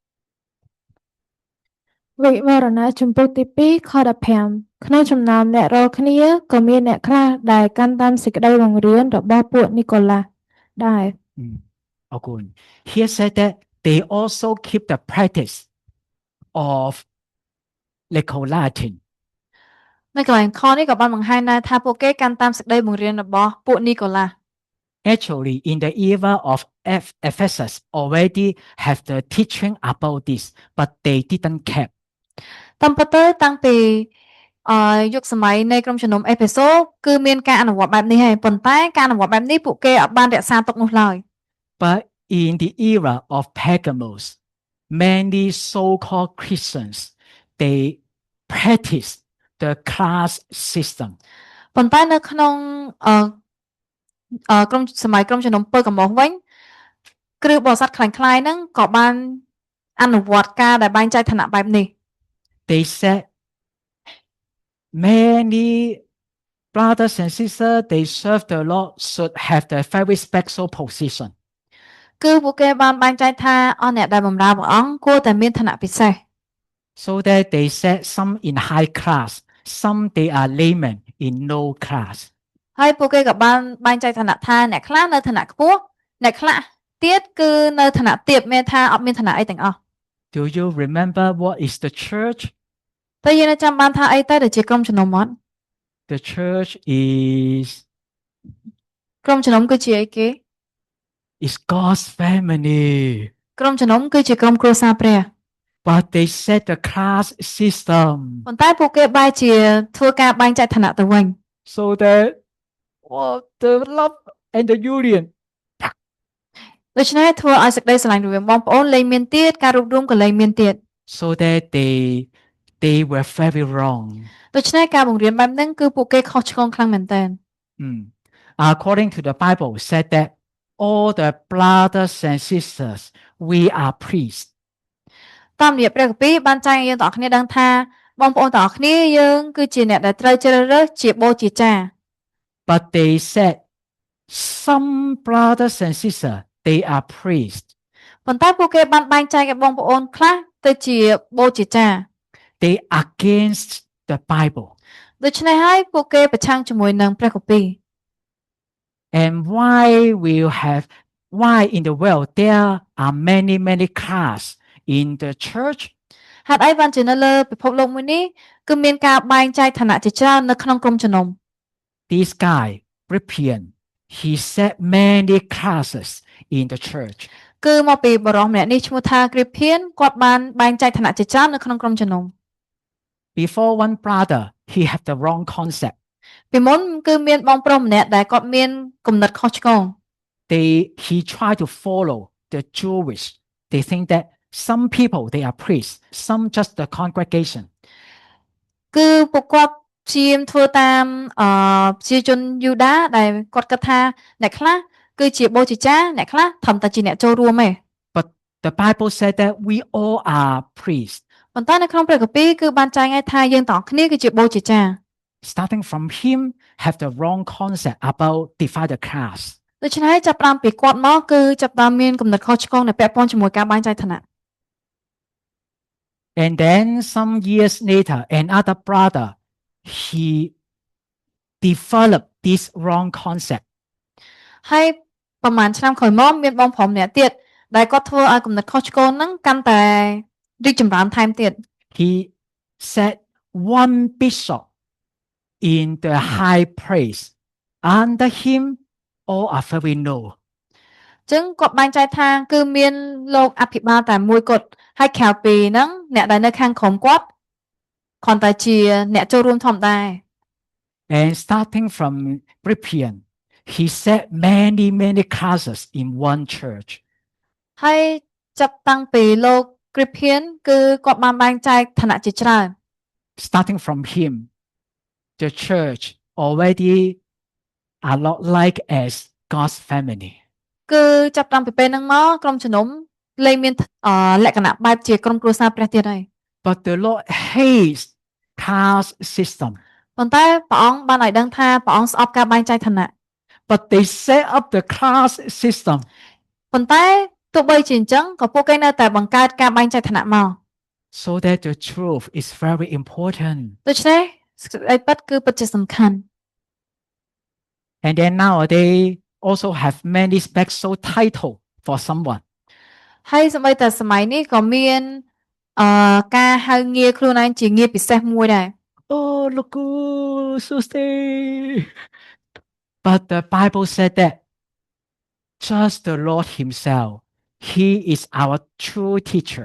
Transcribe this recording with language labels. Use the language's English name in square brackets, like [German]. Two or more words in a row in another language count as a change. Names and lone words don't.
[Khmer] វិវរណៈជំពូកទី2ខ15ក្នុងចំណោមអ្នករាល់គ្នាក៏មានអ្នកខ្លះដែលកាន់តាមសេចក្តីបង្រៀនរបស់ពួកនីកូឡាសដែរ [English] Okay. Here said that they also keep the practice of Nicolaitans. [Khmer] នៅកន្លែងខនេះក៏បានបង្ហាញដែរថាពួកគេកាន់តាមសេចក្តីបង្រៀនរបស់ពួកនីកូឡាស [English] Actually, in the era of Ephesus, already have the teaching about this, but they didn't keep. [Khmer] តាមពិតទៅតាំងពីយុគសម័យនៃក្រុមជំនុំអេផេសូគឺមានការអនុវត្តបែបនេះហើយប៉ុន្តែការអនុវត្តបែបនេះពួកគេអត់បានរក្សាទុកនោះឡើយ [English] But in the era of Pergamos, many so-called Christians, they practice the class system. [Khmer] ប៉ុន្តែនៅក្នុងក្រុមសម័យក្រុមជំនុំពើកំបោះវិញគ្រូបរិស័ទคล้ายៗហ្នឹងក៏បានអនុវត្តការដែលបែងចែកឋានៈបែបនេះ [English] They said many brothers and sisters, they serve the Lord should have the very special position. [Khmer] គឺពួកគេបានបែងចែកថាអស់អ្នកដែលបម្រើព្រះអង្គគួរតែមានឋានៈពិសេស [English] So that they said some in high class, some they are laymen in low class. [Khmer] ហើយពួកគេក៏បានបែងចែកឋានៈថាអ្នកខ្លះនៅឋានៈខ្ពស់អ្នកខ្លះទៀតគឺនៅឋានៈទាបមានថាអត់មានឋានៈអីទាំងអស់ [English] Do you remember what is the church? [Khmer] តែយើងនៅចាំបានថាអីទៅដែលជាក្រុមជំនុំអត់ [English] The church is [Khmer] ក្រុមជំនុំគឺជាអីគេ [English] God's family. [Khmer] ក្រុមជំនុំគឺជាក្រុមគ្រួសារព្រះ [English] But they set the class system [Khmer] ប៉ុន្តែពួកគេបែរជាធ្វើការបែងចែកឋានៈទៅវិញ [English] so that the love and the union. [Khmer] ដូច្នេះធ្វើឲ្យសេចក្តីស្រឡាញ់រវាងបងប្អូនលែងមានទៀតការរួបរวมក៏លែងមានទៀត [English] So that they were very wrong. [Khmer] ដូច្នេះការបង្រៀនបែបហ្នឹងគឺពួកគេខុសឆ្គងខ្លាំងមែនទែន [English] According to the Bible, said that all the brothers and sisters, we are priests. [Khmer] តាមរយៈព្រះគម្ពីរបានចែងឲ្យយើងទាំងអស់គ្នាដឹងថាបងប្អូនទាំងអស់គ្នាយើងគឺជាអ្នកដែលត្រូវជ្រើសរើសជាបូជាចារ [English] But they said some brothers and sisters, they are priests. [Khmer] ប៉ុន្តែពួកគេបានបែងចែកឲ្យបងប្អូនខ្លះទៅជាបូជាចារ [English] They against the Bible. [Khmer] ដូច្នេះហើយពួកគេប្រឆាំងជាមួយនឹងព្រះគម្ពីរ [English] And why in the world there are many class in the church? [Khmer] ហេតុអីបានជានៅលើពិភពលោកមួយនេះគឺមានការបែងចែកឋានៈជាច្រើននៅក្នុងក្រុមជំនុំ [English] This guy, Rippian, he set many classes in the church. [Khmer] គឺមកពីបរិសម្នាក់នេះឈ្មោះថាគ្រីភៀនគាត់បានបែងចែកឋានៈជាច្រើននៅក្នុងក្រុមជំនុំ [English] Before one brother, he had the wrong concept. [Khmer] ពីមុនគឺមានបងប្រុសម្នាក់ដែលគាត់មានគំនិតខុសឆ្គង [English] He tried to follow the Jewish. They think that some people, they are priests, some just the congregation. [Khmer] គឺពួកគាត់ព្យាយាមធ្វើតាមប្រជាជនយូដាដែលគាត់គិតថាអ្នកខ្លះគឺជាបូជាចារអ្នកខ្លះត្រឹមតែជាអ្នកចូលរួមទេ [English] But the Bible said that we all are priests. [Khmer] ប៉ុន្តែនៅក្នុងព្រះគម្ពីរគឺបានចែងឲ្យថាយើងទាំងអស់គ្នាគឺជាបូជាចារ [English] Starting from him, have the wrong concept about divide the class. [Khmer] ដូច្នេះហើយចាប់ផ្ដើមពីគាត់មកគឺចាប់ផ្ដើមមានគំនិតខុសឆ្គងដែលពាក់ព័ន្ធជាមួយការបែងចែកឋានៈ [English] And then some years later, another brother, he developed this wrong concept. [Khmer] ហើយប្រហែលឆ្នាំក្រោយមកមានបងប្រុសម្នាក់ទៀតដែលគាត់ធ្វើឲ្យគំនិតខុសឆ្គងហ្នឹងកាន់តែរីកចម្រើនថែមទៀត [English] He said one bishop in the high place. Under him, all are very low. [Khmer] ចឹងគាត់បែងចែកថាគឺមានលោកអភិបាលតែមួយគត់ហើយក្រៅពីហ្នឹងអ្នកដែលនៅខាងក្រោមគាត់គ្រាន់តែជាអ្នកចូលរួមធម្មតា [English] And starting from Philippians, he set many classes in one church. [Khmer] ហើយចាប់តាំងពីលោក Gripian គឺគាត់បានបែងចែកឋានៈជាច្រើន [English] Starting from him, the church already are not like as God's family. [Khmer] គឺចាប់តាំងពីពេលហ្នឹងមកក្រុមជំនុំលែងមានលក្ខណៈបែបជាក្រុមគ្រួសារព្រះទៀតហើយ [English] But the Lord hates caste system. [Khmer] ប៉ុន្តែព្រះអង្គបានឲ្យដឹងថាព្រះអង្គស្អប់ការបែងចែកឋានៈ [English] But they set up the caste system [Khmer] ប៉ុន្តែទោះបីជាអញ្ចឹងក៏ពួកគេនៅតែបង្កើតការបែងចែកឋានៈមក [English] so that the truth is very important. [Khmer] ដូច្នេះសេចក្តីពិតគឺពិតជាសំខាន់ [English] And then nowadays also have many special title for someone. [Khmer] ហើយសូម្បីតែសម័យនេះក៏មានការហៅងារខ្លួនឯងជាងារពិសេសមួយដែរ [English] Oh, look, so stay. But the Bible said that just the Lord Himself, He is our true teacher.